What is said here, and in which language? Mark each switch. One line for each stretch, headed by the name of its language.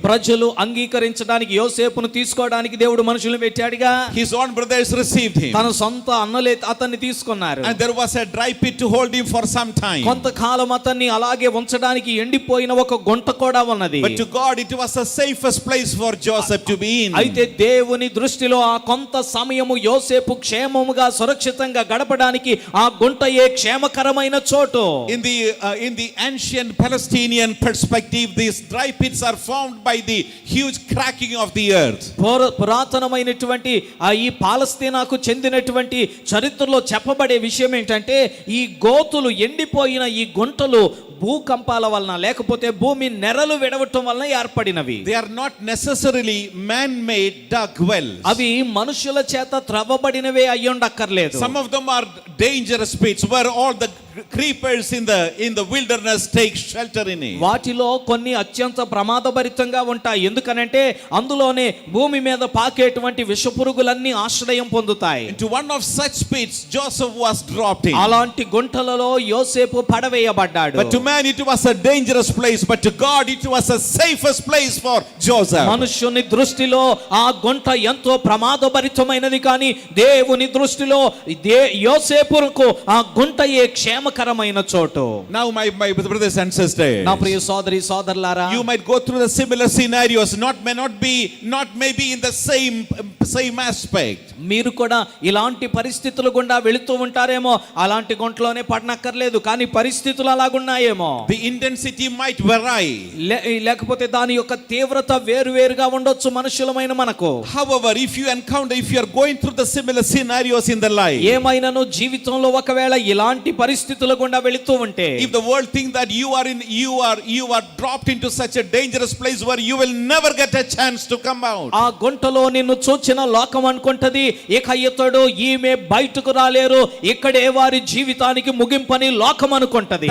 Telugu: ప్రజలు అంగీకరించడానికి యోసేపును తీసుకోవడానికి దేవుడు మనుషులను పెట్టాడుగా.
English: His own brothers received him.
Telugu: తన సొంత అన్నలే అతన్ని తీసుకున్నారు.
English: And there was a dry pit to hold him for some time.
Telugu: కొంతకాలం అతన్ని అలాగే ఉంచడానికి ఎండిపోయిన ఒక గుంట కూడా ఉన్నది.
English: But to God it was the safest place for Joseph to be in.
Telugu: అయితే దేవుని దృష్టిలో ఆ కొంత సమయము యోసేపు క్షేమముగా సురక్షితంగా గడపడానికి ఆ గుంటయే క్షేమకరమైన చోటు.
English: In the ancient Palestinian perspective, these dry pits are formed by the huge cracking of the earth.
Telugu: పురాతనమైనటువంటి ఈ పాలస్తీనాకు చెందినటువంటి చరిత్రలో చెప్పబడే విషయం ఏంటంటే ఈ గోతులు ఎండిపోయిన ఈ గుంటలు భూకంపాల వలన లేకపోతే భూమి నెరలు విడవటం వలన ఏర్పడినవి.
English: They are not necessarily man-made dug wells.
Telugu: అవి మనుషుల చేత త్రవ్వబడినవే అయ్యుండక్కర్లేదు.
English: Some of them are dangerous pits where all the creepers in the wilderness take shelter in it.
Telugu: వాటిలో కొన్ని అత్యంత ప్రమాదభరితంగా ఉంటాయి. ఎందుకనంటే అందులోనే భూమి మీద పాకేటువంటి విషపురుగులన్నీ ఆశ్రయం పొందుతాయి.
English: Into one of such pits Joseph was dropped in.
Telugu: అలాంటి గుంటలలో యోసేపు పడవేయబడ్డాడు.
English: But to man it was a dangerous place, but to God it was a safest place for Joseph.
Telugu: మనుష్యుని దృష్టిలో ఆ గుంట ఎంతో ప్రమాదభరితమైనది, కానీ దేవుని దృష్టిలో యోసేపుకు ఆ గుంటయే క్షేమకరమైన చోటు.
English: Now my brothers and sisters,
Telugu: నా ప్రియ సోదరి సోదరులారా,
English: you might go through the similar scenarios, not maybe in the same aspect.
Telugu: మీరు కూడా ఇలాంటి పరిస్థితులు గుండా వెళుతూ ఉంటారేమో. అలాంటి గుంటలోనే పడనక్కర్లేదు, కానీ పరిస్థితులు అలాగున్నాయేమో.
English: The intensity might vary.
Telugu: లేకపోతే దాని యొక్క తీవ్రత వేరువేరుగా ఉండొచ్చు మనుషులమైన మనకు.
English: However, if you are going through the similar scenarios in the life,
Telugu: ఏమైనాను జీవితంలో ఒకవేళ ఇలాంటి పరిస్థితుల గుండా వెళుతూ ఉంటే,
English: if the world think that you are dropped into such a dangerous place where you will never get a chance to come out,
Telugu: ఆ గుంటలో నిన్ను చూచిన లోకం అనుకుంటది, ఇక ఇతడు ఈమె బయటకు రాలేరు, ఇక్కడే వారి జీవితానికి ముగింపని లోకం అనుకుంటది.